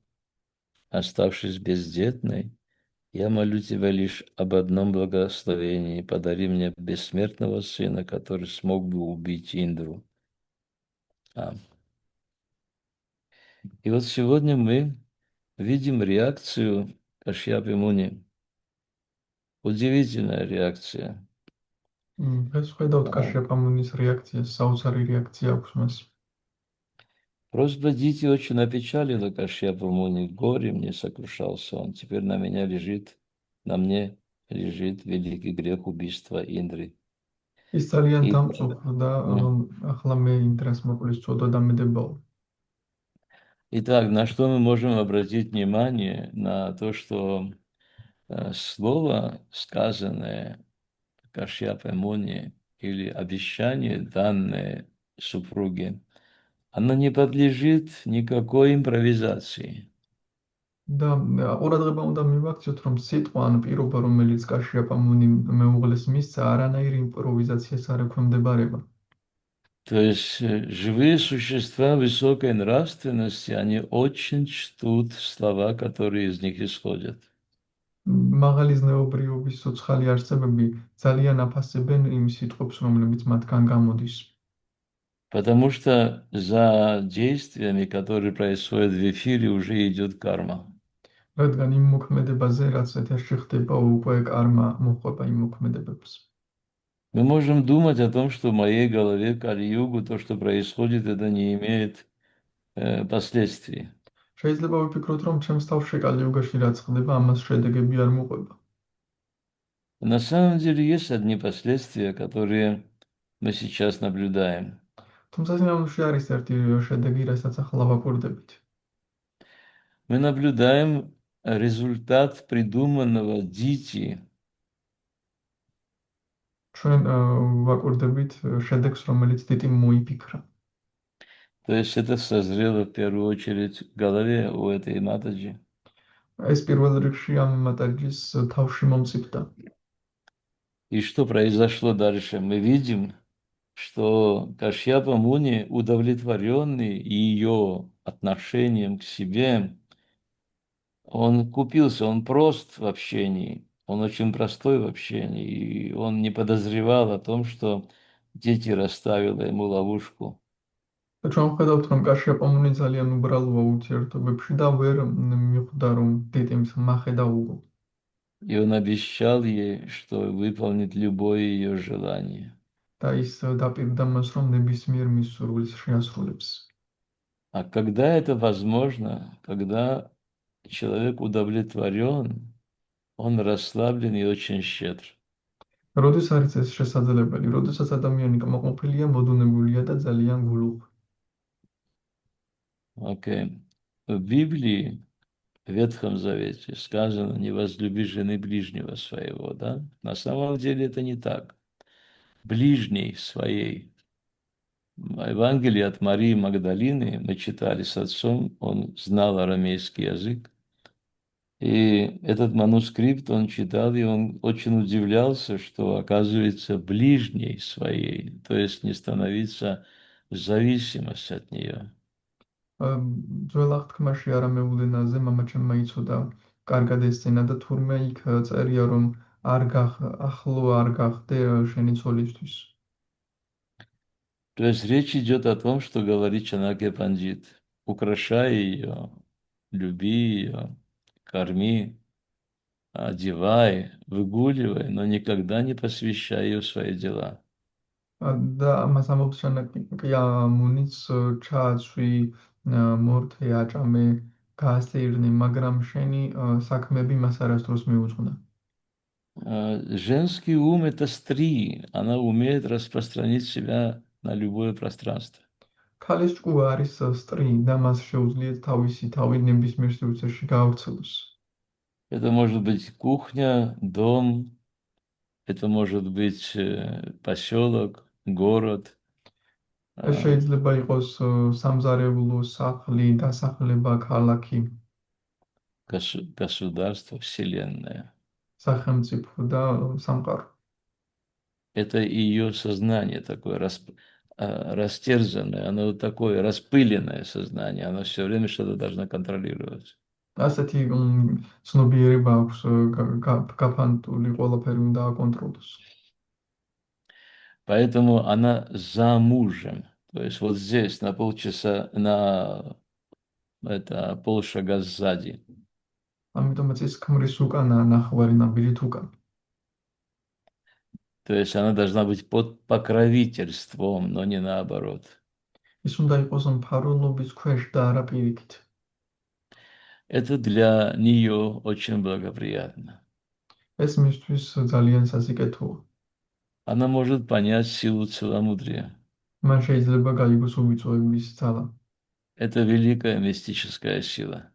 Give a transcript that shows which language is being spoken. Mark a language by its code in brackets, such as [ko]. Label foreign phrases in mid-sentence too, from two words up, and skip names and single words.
[ru] Оставшись бездетной, я молю тебя лишь об одном благословении: подари мне бессмертного сына, который смог бы убить Индру. И вот сегодня мы видим реакцию Кашьяпы Муни. Удивительная реакция. [ka] ეს ხედავთ კაშიაპა მუნის რეაქციას, საოცარი რეაქცია აქვს მას. [ru] Просьба Дити очень опечалила Кашьяпу Муни. Горе мне сокрушался он. Теперь на мне лежит великий грех убийства Индры. [ka] ის ძალიან [ru] И, [ka] დამწუხრდა, [ru] да. [ka] რომ ახლა მე იმ დროს მოკლის ცოდვა დამედებაო. [ru] Итак, на что мы можем обратить внимание? На то, что слово, сказанное Кашьяпой Муни, или обещание, данное супруге, оно не подлежит никакой импровизации. [ka] და ყურადღება უნდა მივაქციოთ, რომ სიტყვა ან პირობა, რომელიც კაშიაპამუნიმ მეუღლეს მისცა, არანაირ იმპროვიზაციას არ ექვემდებარება. [ru] То есть живые существа высокой нравственности, они очень чтут слова, которые из них исходят. [ka] მაღალი ზნეობრიობის სოცხალი არსებები ძალიან აფასებენ იმ სიტყვებს, რომლებიც მათგან გამოდის. [ru] Потому что за действиями, которые происходят в эфире, уже идет карма. [ka] რადგან იმ მოქმედებაზე, რაც ეთერში ხდება, უკვე კარმა მოხვება იმ მოქმედებებს. [ru] Мы можем думать о том, что в моей голове Кали-югу, то, что происходит, это не имеет последствий. [ka] შეიძლება ვიფიქროთ, რომ ჩემს თავში კალიუგაში რაც ხდება, ამას შედეგები არ მოყვება. [ru] На самом деле есть одни последствия, которые мы сейчас наблюдаем. [ka] თუმცა სინამდვილეში არის ერთი შედეგი, რასაც ახლა ვაკვირდებით. [ru] Мы наблюдаем результат придуманного дити. [ka] ჩვენ ვაკვირდებით შედეგს, რომელიც დიტიმ მოიფიქრა. [ru] То есть это созрело в первую очередь в голове у этой матаджи. [ka] ეს პირველ რიგში ამ მატარჯის თავში მომწიფდა. [ru] И что произошло дальше? Мы видим, что Кашьяпа Муни, удовлетворенный ее отношением к себе, он купился, он прост в общении, он очень простой в общении, и он не подозревал о том, что дети расставила ему ловушку. [ka] და ჩვენ ვხედავთ, რომ კაშიაპამუნი ძალიან უბრალოა ურთიერთობებში და ვერ მიხვდა, რომ დიტიმს მახე დაუღო. [ru] И он обещал ей, что выполнит любое ее желание. [ka] და ის დაპირდა მას, რომ ნებისმიერ მის სურვილს შეასრულებს. [ru] А когда это возможно, когда человек удовлетворен, он расслаблен и очень щедр. [ka] როდის არის ეს შესაძლებელი? როდესაც ადამიანი კმაყოფილია, მოდუნებულია და ძალიან გულუხ. [ru] Окей. В Библии, в Ветхом Завете сказано: не возлюби жены ближнего своего, да? На самом деле это не так. Ближней своей. Евангелие от Марии Магдалины мы читали с отцом, он знал арамейский язык. И этот манускрипт он читал, и он очень удивлялся, что, оказывается, ближней своей, то есть не становиться в зависимость от нее. [ka] ძველ აღთქმაში არამეულ ენაზე მამაჩემმა იცოდა კარგად ესწენა და თურმე იქ წერია, რომ ახლო არ გახდე შენი ცოლისთვის. [ru] То есть речь идет о том, что говорит Чанаке Пандит: украшай ее, люби ее, корми, одевай, выгуливай, но никогда не посвящай ее в свои дела. [ka] და ამას ამბობს ჩანაკია მუნიც ჩააცვი მორთე აჭამე გაასეირნე, მაგრამ შენი საქმეები მას არასდროს მიუძღვნა. [ru] Женский ум – это стри, она умеет распространить себя на любое пространство. [ka] ქალის ჭკუა არის სტრი და მას შეუძლიათ თავისი თავი ნებისმიერ სივრცეში გაავრცელოს. [ru] Это может быть кухня, дом, это может быть поселок, город, [ka] ეს შეიძლება იყოს სამზარეულო, სახლი, დასახლება, ქალაქი, [ru] государство, вселенная. [ka] სახელმწიფო და სამყარო. [ru] Это ее сознание такое растерзанное, оно вот такое распыленное сознание, оно все время что-то должно контролировать. [ka] ასეთი ცნობიერება აქვს, გაფანტული ყველაფერი უნდა აკონტროლოს. [ru] Поэтому она за мужем. То есть вот здесь на полчаса, на полшага сзади. [ka] ამიტომაც ის ქმრის უკანა ნახვარი ნაბირით უკან. [ru] То есть она должна быть под покровительством, но не наоборот. [ka] ის უნდა იყოს მფარველობის ქვეშ და არა პირიქით. [ru] Это для нее очень благоприятно. [ka] ეს მისთვის ძალიან სასიკეთოა. [ru] Она может понять силу целомудрия. [ka] მან შეიძლება გაიგოს უბიწოების ძალა. [ru] Это великая мистическая сила.